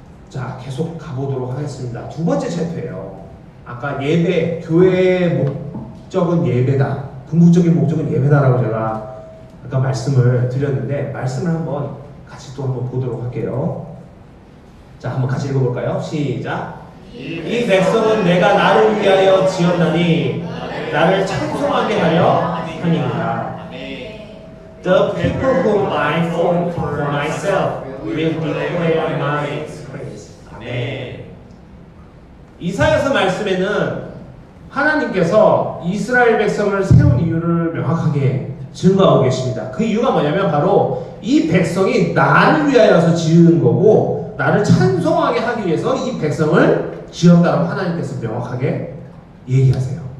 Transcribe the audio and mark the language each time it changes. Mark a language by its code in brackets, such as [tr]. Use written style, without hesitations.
[ko] 자, 계속 가보도록 하겠습니다. 두 번째 챕터예요. 아까 예배, 교회의 목적은 예배다, 궁극적인 목적은 예배다라고 제가 아까 말씀을 드렸는데, 말씀을 한번 같이 또 한번 보도록 할게요. 자, 한번 같이 읽어볼까요? 시작. 이 백성은 내가 나를 위하여 지었나니 나를 찬송하게 하려 하니라. [en] The people whom I formed for myself will declare my praise. [ko] 아멘. 이사야서 말씀에는 하나님께서 이스라엘 백성을 세운 이유를 명확하게 증거하고 계십니다. 그 이유가 뭐냐면 바로 이 백성이 나를 위하여서 지은 거고, 나를 찬송하게 하기 위해서 이 백성을 지었다고 하나님께서 명확하게 얘기하세요.